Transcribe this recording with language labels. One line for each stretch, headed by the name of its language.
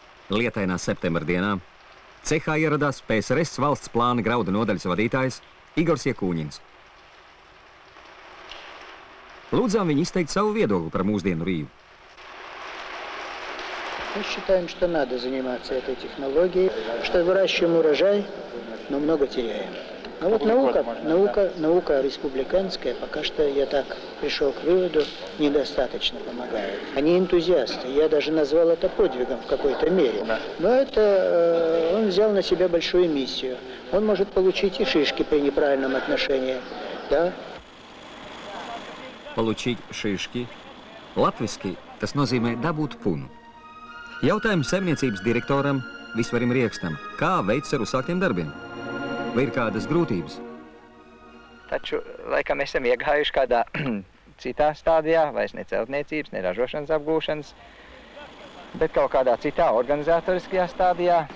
Latvian: Lietainā septembra dienā cehā ieradās PSRS valsts plāna graudu nodaļas vadītājs Igors Iekūņins. Lūdzām viņu izteikt savu viedokli par mūsdienu рīvu.
Russian: Мы считаем, что надо заниматься этой технологией, что выращиваем урожай, но много теряем. А вот наука республиканская, пока что я так пришел к выводу, недостаточно помогает. Они энтузиасты, я даже назвал это подвигом в какой-то мере. Но это он взял на себя большую миссию. Он может получить и шишки при неправильном отношении, да? Получить
Latvian: šīški. Latviski tas nozīmē dabūt punu. Jautājums saimniecības direktoram Visvarim Riekstam, kā veids ar uzsāktiem darbiem? Vai ir kādas grūtības? Taču, laikam, esam iegājuši kādā citā stādijā, vairs ne celtniecības, ne ražošanas apgūšanas, bet kaut kādā citā organizatoriskajā stādijā.